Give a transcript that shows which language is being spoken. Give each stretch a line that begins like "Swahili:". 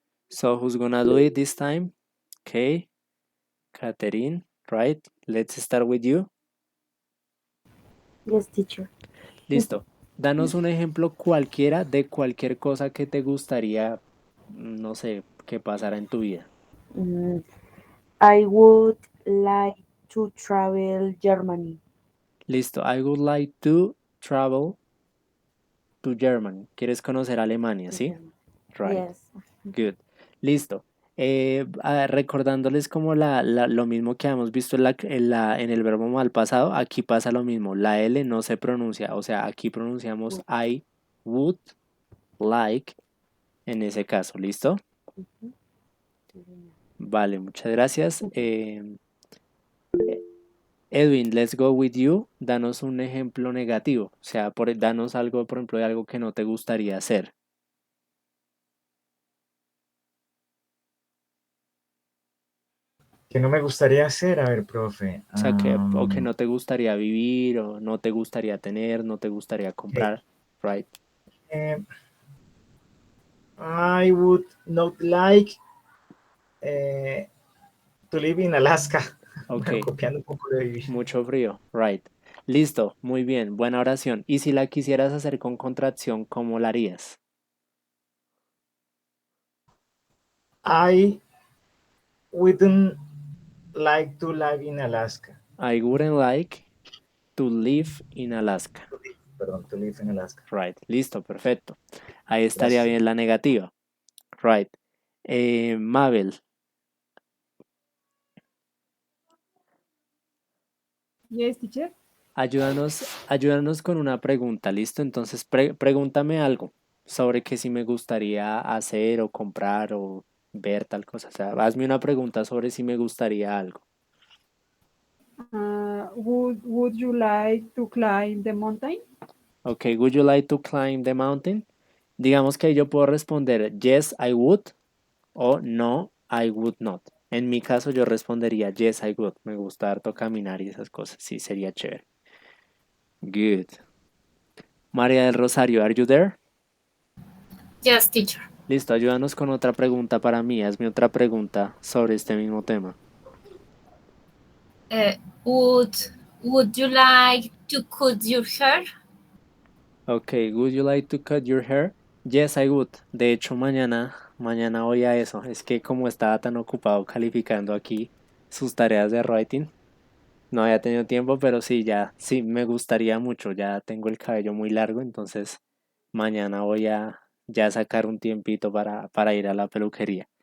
English: So who's gonna do it this time? Okay, Catherine, right? Let's start with you. Yes, teacher.
Spanish: Listo. Danos un ejemplo cualquiera de cualquier cosa que te gustaría, no sé, que pasara en tu vida.
English: I would like to travel Germany.
Spanish: Listo.
English: I would like to travel to Germany.
Spanish: ¿Quieres conocer Alemania, sí?
English: Right. Yes.
Spanish: Good. Listo. Recordándoles como lo mismo que hemos visto en el verbo mal pasado, aquí pasa lo mismo. La L no se pronuncia, o sea, aquí pronunciamos
English: I would like
Spanish: en ese caso. ¿Listo? Vale, muchas gracias.
English: Edwin, let's go with you.
Spanish: Danos un ejemplo negativo, o sea, danos algo, por ejemplo, de algo que no te gustaría hacer. Que no me gustaría hacer, a ver, profe. O sea, o que no te gustaría vivir, o no te gustaría tener, no te gustaría comprar, right?
English: I would not like to live in Alaska. Ok.
Spanish: Copiando un poco de vivir. Mucho frío, right. Listo, muy bien, buena oración. Y si la quisieras hacer con contracción, ¿cómo la harías?
English: I wouldn't like to live in Alaska. I wouldn't like to live in Alaska.
Spanish: perdón,
English: to live in Alaska.
Spanish: Right, listo, perfecto. Ahí estaría Gracias. bien la negativa. Right. Mabel,
English: Yes, teacher.
Spanish: ayúdanos con una pregunta, ¿listo? Entonces pregúntame algo sobre que si me gustaría hacer o comprar o ver tal cosa. O sea, hazme una pregunta sobre si me gustaría algo.
English: Would you like to climb the mountain? Ok, would you like to climb the mountain?
Spanish: Digamos que yo puedo responder
English: yes, I would o no, I would not.
Spanish: En mi caso yo respondería
English: yes, I would.
Spanish: Me gusta harto caminar y esas cosas. Sí, sería chévere. Good.
English: María del Rosario, are you there? Yes, teacher.
Spanish: Listo, ayúdanos con otra pregunta para mí. Hazme otra pregunta sobre este mismo tema.
English: Uh, would Would you like to cut your hair? Ok, would you like to cut your hair? Yes, I would.
Spanish: De hecho, mañana voy a eso. Es que como estaba tan ocupado calificando aquí sus tareas de writing, no había tenido tiempo, pero sí, sí, me gustaría mucho. Ya tengo el cabello muy largo, entonces mañana voy a ya sacar un tiempito para ir a la peluquería.